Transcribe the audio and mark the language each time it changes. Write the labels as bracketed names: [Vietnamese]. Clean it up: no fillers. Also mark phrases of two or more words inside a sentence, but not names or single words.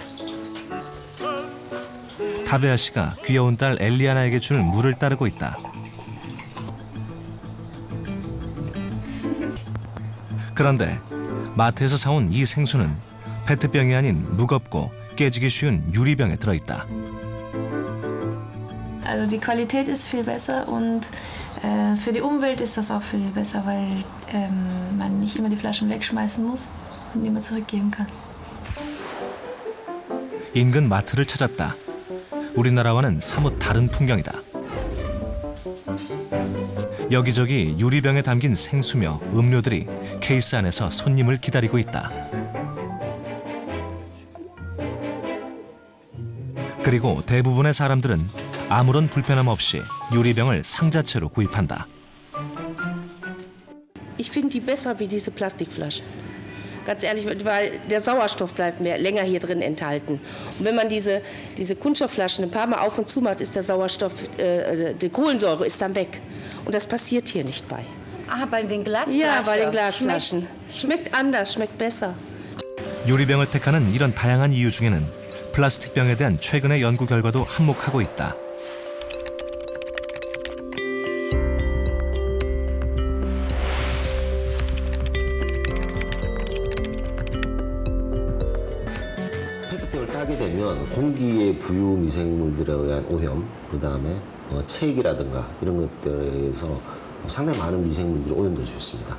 [Korean] 타베아 씨가 귀여운 딸 엘리아나에게 주는 물을 따르고 있다. 그런데 마트에서 사온 이 생수는 페트병이 아닌 무겁고 깨지기 쉬운 유리병에 들어있다. [German] Also die Qualität ist viel besser und für die Umwelt ist das auch viel besser, weil man nicht immer die Flaschen wegschmeißen muss und immer zurückgeben kann. [Korean] 인근 마트를 찾았다. 우리나라와는 사뭇 다른 풍경이다. 여기저기 유리병에 담긴 생수며 음료들이 케이스 안에서 손님을 기다리고 있다. 그리고 대부분의 사람들은 아무런 불편함 없이 유리병을 상자채로 구입한다. [German] Ich finde die besser wie diese Plastikflaschen. Ganz ehrlich, weil der Sauerstoff bleibt länger hier drin enthalten. Und wenn man diese Kunststoffflaschen ein paar Mal auf und zu macht, ist der Sauerstoff, die Kohlensäure ist dann weg. Und das passiert hier nicht bei. Ah, bei den Glasflaschen? Ja, bei den Glasflaschen. Schmeckt anders, schmeckt besser. [Korean] 유리병을 택하는 이런 다양한 이유 중에는 플라스틱병에 대한 최근의 연구 결과도 한몫하고 있다. 페트병을 따게 되면 공기의 부유 미생물들에 의한 오염, 그다음에 체액이라든가 이런 것들에서 상당히 많은 미생물들이 오염될 수 있습니다.